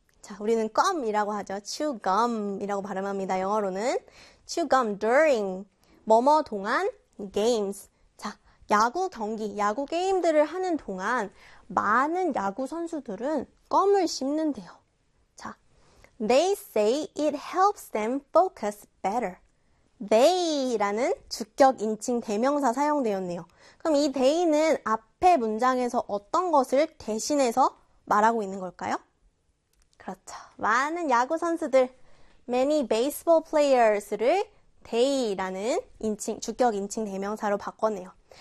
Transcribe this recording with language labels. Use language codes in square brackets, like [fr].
[ko] 자, 우리는 껌이라고 하죠. chew gum이라고 발음합니다. 영어로는. [en] chew gum during. [ko] 뭐뭐 동안 games. 자, 야구 경기, 야구 게임들을 하는 동안 많은 야구 선수들은 껌을 씹는데요. [en] 자, they say it helps them focus better. [ko] They라는 주격 인칭 대명사 사용되었네요. 그럼 이 they는 앞에 문장에서 어떤 것을 대신해서 말하고 있는 걸까요? 그렇죠. 많은 야구 선수들, [en] many baseball players [ko] 를 they라는 인칭, 주격 인칭 대명사로 바꿨네요.